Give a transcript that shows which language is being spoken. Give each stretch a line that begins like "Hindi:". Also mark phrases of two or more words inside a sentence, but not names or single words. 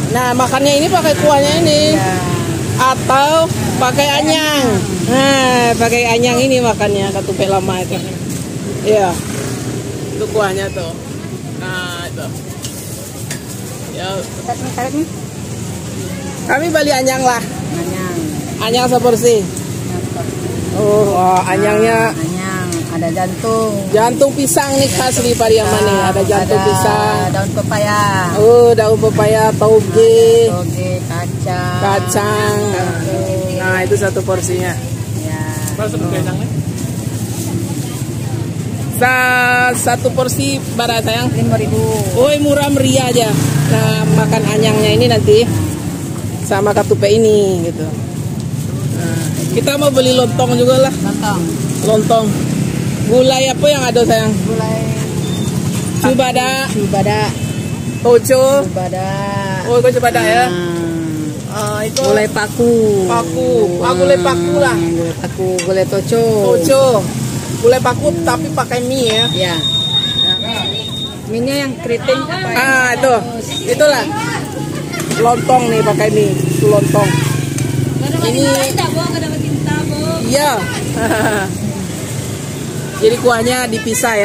Indonesian: Nah makannya ini pakai kuahnya ini. Ya. Atau pakai anyang. Nah pakai anyang ini makannya katupe lama itu. Iya. Itu kuahnya tuh. Nah itu. Ya. Kami beli anyang lah. Anyang. Anyang seporsi. Oh, anyangnya. Anyang. Ada jantung. Jantung pisang nih khas di Pariaman nih. Ada jantung pisang. Daun pepaya. Oh, daun pepaya, toge, Toge, kacang. kacang. Nah, itu satu porsinya. Ya. Satu porsi bara sayang. 5.000. Woi, murah meriah aja. Nah, makan anyangnya ini nanti sama katupe ini gitu. Nah, kita mau beli lontong juga lah. Lontong. Lontong. Gulai apa yang ada sayang? Gulai Cubada, Cubada. toco. Cubada. Oh, kau cubada ya? Itu Gulai paku. paku. Gulai paku lah. Gulai paku, gulai toco. Toco. Gulai paku tapi pakai mie ya. Ya. Minyak yang keriting apa ya? Itu. Itulah. Lontong nih pakai mie. Itu lontong. Ini iya. Jadi kuahnya dipisah ya.